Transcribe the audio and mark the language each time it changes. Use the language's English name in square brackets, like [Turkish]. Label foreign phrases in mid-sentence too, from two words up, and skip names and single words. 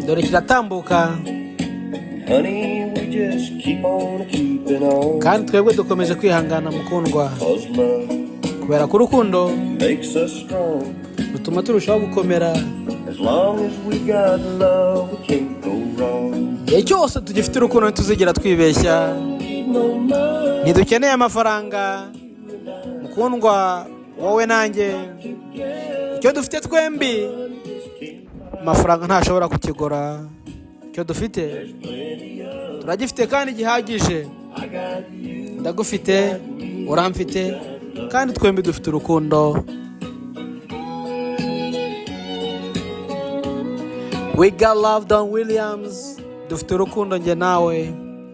[Kinyarwanda] dore kiratambuka [English] honey, we just keep on keeping on. [Kinyarwanda] kandi twebwe dukomeje kwihangana mukundwa. [English] 'Cause love [Kinyarwanda] Kubera ko urukundo [English] makes us strong. [Kinyarwanda] rutuma turushaho gukomera. [English] As long as we got love, we can't go wrong. [Kinyarwanda] Igihe cyose tugifite urukundo ntituzigera twibeshya. [English] Need no money. [Kinyarwanda] Ntidukeneye amafaranga mukundwa wowe nanjye. Icyo dufite twembi amafaranga ntashobora kukigura. Icyo dufite turagifite kandi gihagije. Ndagufite, uramfite, kandi twembi dufite urukundo. [English] We got love, Don Williams. [Kinyarwanda] Dufite urukundo njye nawe.